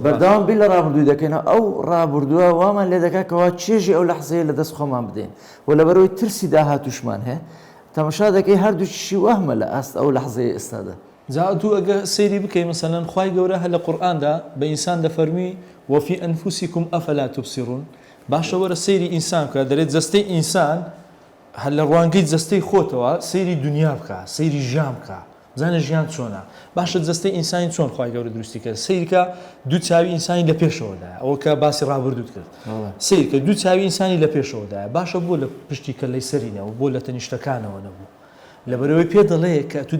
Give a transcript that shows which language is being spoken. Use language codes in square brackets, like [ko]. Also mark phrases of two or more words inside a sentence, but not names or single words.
[ckb] بەردەوام بی لە ڕابردووی دەکەینەوە ئەو ڕابردووە وامان لێ دەکاتەوە چێژی ئەو لەحزەیە لە دەست خۆمان بدەین و لەبەرەوەی ترسی داهاتوشمان هەیە تەماشا دەکەی هەردووچی وەهمە لە ئاست ئەو لەحزەیە ئێستادا زاتوو ئەگە سەیری بکەی مەسەلەن خوای گەورە هە لە قورئاندا بە ئینسان دەفەرمی [ar] وفي أنفسكم أفلا تبصرون [ckb] باشە وەرە سەیری ئینسان بکە دەرێت جەستەی ئینسان هەر لە ڕوانگەی جەستەی خۆتەوە سەیری دنیا بکە سەیری ژیان بکە بزانە ژیان چۆنە باشە جەستەی ئینسانی چۆن خوای گەورە دروستی کرد سەیرکە دوو چاوی ئینسانی لە پێشەوەدایە ئەوە کە باسی ڕابردووت کرد سەیرکە دوو چاوی ئینسانی لە پێشەوەدایە باشە بۆ لە پشتی کەلەی سەرینەوە بۆ لە تەنیشتەکانەوە نەبوو لەبەرەوەی پێ دەڵێ کە تو